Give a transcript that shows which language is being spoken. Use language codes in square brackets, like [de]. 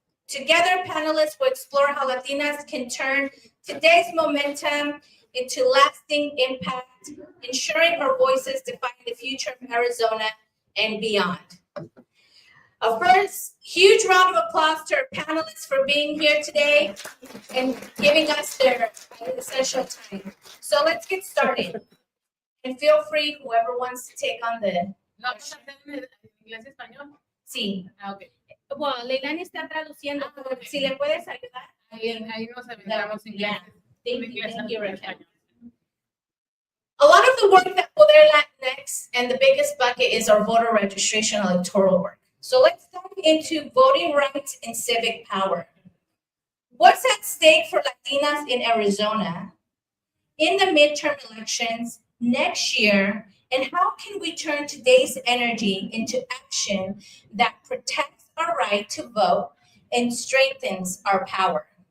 [en] Together, panelists will explore how Latinas can turn today's momentum into lasting impact, ensuring our voices define the future of Arizona and beyond. First, huge round of applause to our panelists for being here today and giving us their essential time. So let's get started. And feel free, whoever wants to take on the... [es] ¿No vas a hacer en inglés español? Sí. Ah, ok. Bueno, Leilani está traduciendo, pero si le puedes ayudar. Ahí nos aventamos inglés. [en] Thank you, Raquel. A lot of the work that Poder Latinx and the biggest bucket is our voter registration electoral work. So let's dive into voting rights and civic power. What's at stake for Latinas in Arizona in the midterm elections next year, and how can we turn today's energy into action that protects our right to vote and strengthens our power?